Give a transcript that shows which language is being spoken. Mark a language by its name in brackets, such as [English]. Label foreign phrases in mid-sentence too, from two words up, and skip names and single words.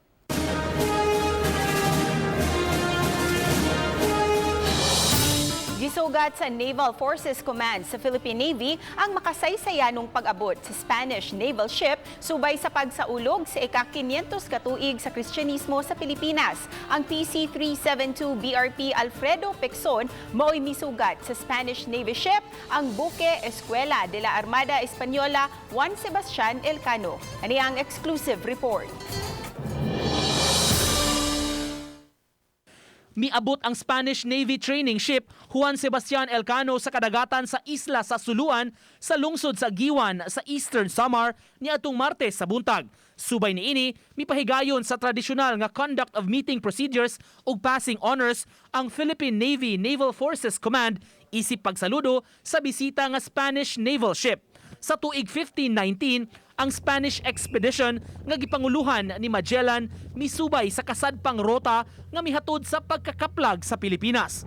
[Cebuano] Gisugat sa Naval Forces Command sa Philippine Navy ang makasaysayanong pag-abot sa [English] Spanish naval ship [Cebuano] subay sa pagsaulog sa ika-500 katuig sa Kristyanismo sa Pilipinas. Ang PC-372 BRP Alfredo Pexon mao'y misugat sa Spanish Navy ship ang buke Escuela de la Armada Española Juan Sebastian Elcano. Ani ang [English] exclusive report. [Cebuano] Miabot ang [English] Spanish Navy training ship [Cebuano] Juan Sebastian Elcano sa kadagatan sa isla sa Suluan sa lungsod sa Giwan sa Eastern Samar niadtong Martes sa buntag. Subay niini, mipahigayon sa tradisyonal nga [English] conduct of meeting procedures [Cebuano] ug [English] passing honors [Cebuano] ang Philippine Navy Naval Forces Command isip pagsaludo sa bisita nga [English] Spanish naval ship. [Cebuano] Sa tuig 1519, ang [English] Spanish expedition [Cebuano] nga gipanguluhan ni Magellan misubay sa kasadpang rota nga mihatod sa pagkakaplag sa Pilipinas.